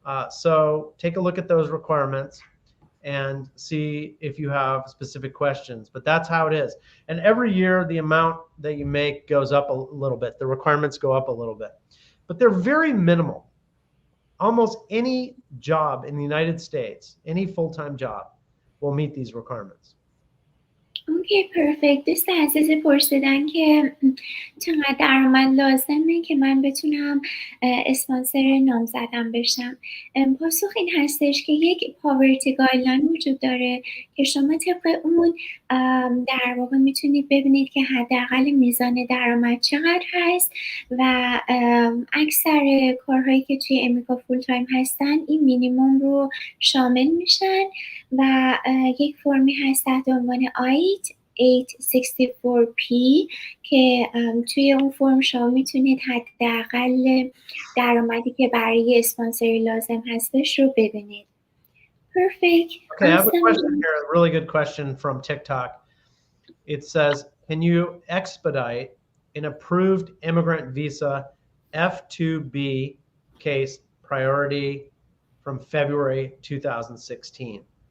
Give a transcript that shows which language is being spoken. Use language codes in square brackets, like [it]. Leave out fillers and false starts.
[en] So take a look at those requirements and see if you have specific questions. But that's how it is. And every year, the amount that you make goes up a little bit. The requirements go up a little bit. But they're very minimal. Almost any job in the United States, any full-time job, will meet these requirements. Okay, perfect. [fa] دوست عزیزی پرسیدن که چقدر درآمد لازمه که من بتونم اسپانسر نامزدم بشم. پاسخ این هستش که یک پاورتی گایدلاین وجود داره که شما طبق اون در واقع میتونید ببینید که حداقل میزان درآمد چقدر هست و اکثر کارهایی که توی امریکا فول تایم هستن این مینیموم رو شامل میشن و یک فرمی هست تحت عنوان I-864P که توی اون فرم شما میتونید حداقل درآمدی که برای اسپانسری لازم هستش رو ببینید. [en] Perfect. Okay, I have a question here, a really good question from TikTok. It says, can you expedite an approved immigrant visa F2B case priority from February 2016?